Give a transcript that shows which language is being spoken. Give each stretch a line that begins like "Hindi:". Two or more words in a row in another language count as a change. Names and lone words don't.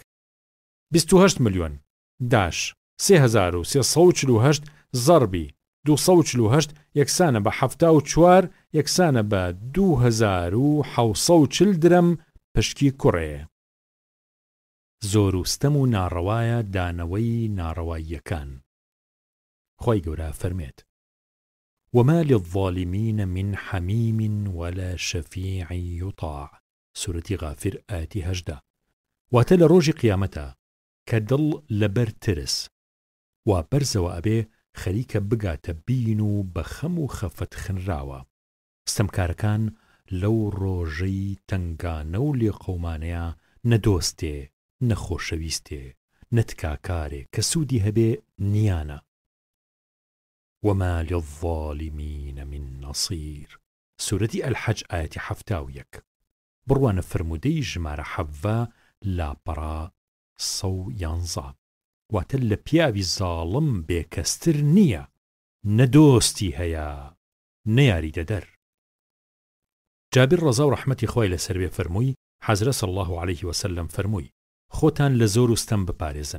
Central Kurdish: 28 ملیۆن داش 3,348 زەڕبی 248 یەکسانە بە 74 یەکسانە بە 2,740 درهم پشکی کوڕێ. زۆر وستەم و ناڕەوایە دانەوەی ناڕەواییەکان. خۆی گەورە فەرمێت:
Arabic: وما للظالمين من حميم ولا شفيع يطاع. سورة غافر آية 18.
Central Kurdish: واتە لە ڕۆژی قیامەتە کە دڵ لەبەر ترس و بەرزەوە ئەبێ خەریکە بگاتە بین و بە خەم و خەفەت خنراوە. ستەمکارەکان لەو ڕۆژەی تەنگانە و لێقەومانەیە نەدۆستێ، نەخۆشەویستێ، نەتکاکارێ کە سوودی هەبێ نیانە.
Arabic: وما للظالمين من نصير. سورة الحج آية 71.
Central Kurdish: بڕوانە فرموودەی ژمارە 7 لاپەڕا 111. واتە لە پیاوی زاڵم بێکەستر نییە، نەدۆستی هەیە، نەیاری دەدەر. جابر ڕەزا و ڕەحمەتی خۆی لەسەر بێ فەرمووی حەزرەت
Arabic: صلی الله عليه وسلم
Central Kurdish: فەرمووی خۆتان لە زۆر و ستەم بپارێزن.